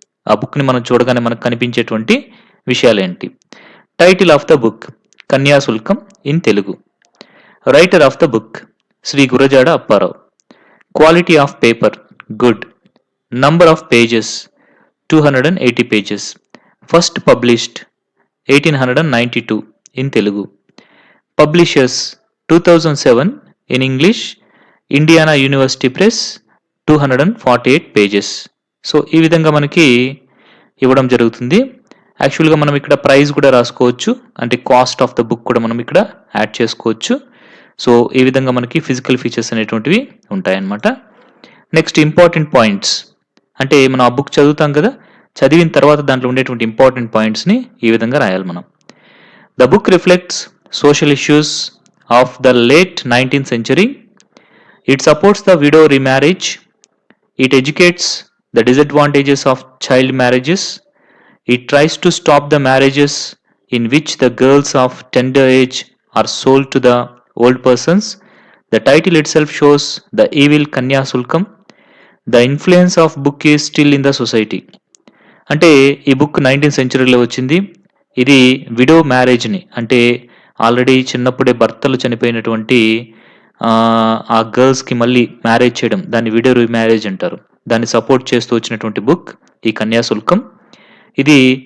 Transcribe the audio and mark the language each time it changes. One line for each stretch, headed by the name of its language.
Telugu: ఆ బుక్‌ని మనం చూడగానే మనకు కనిపించేటువంటి విషయాలేంటి?
English: Title of the book Kanyasulkam in Telugu. Writer of the book Shri Gurajada Apparao. Quality of paper good. Number of pages 280 pages. First published 1892 in Telugu. Publishers 2007 in English, Indiana University Press 248 pages.
Telugu: So ఈ విధంగా మనకి ఇవ్వడం జరుగుతుంది. యాక్చువల్‌గా మనం ఇక్కడ ప్రైస్ కూడా రాసుకోవచ్చు. అంటే కాస్ట్ ఆఫ్ ద బుక్ కూడా మనం ఇక్కడ యాడ్ చేసుకోవచ్చు. సో ఈ విధంగా మనకి ఫిజికల్ ఫీచర్స్ అనేటువంటివి ఉంటాయన్నమాట. Next important points. అంటే మనం ఆ బుక్ చదువుతాం కదా! చదివిన తర్వాత దాంట్లో ఉండేటువంటి ఇంపార్టెంట్ పాయింట్స్‌ని ఈ విధంగా రాయాలి మనం.
English: The book reflects social issues of the late 19th century. It supports the widow remarriage. It educates the disadvantages of child marriages. It tries to stop the marriages in which the girls of tender age are sold to the old persons. The title itself shows the evil Kanya Sulkam. The influence of book is still in the society.
Telugu: అంటే ఈ book 19th centuryలో వచ్చింది. ఇది widow మ్యారేజ్‌ని అంటే already చిన్నప్పుడే భర్తలు చనిపోయినటువంటి ఆ గర్ల్స్‌కి మళ్ళీ మ్యారేజ్ చేయడం దాన్ని విడో రీమ్యారేజ్ అంటారు. దాన్ని సపోర్ట్ చేస్తూ వచ్చినటువంటి బుక్ ఈ కన్యాశుల్కం. ఇది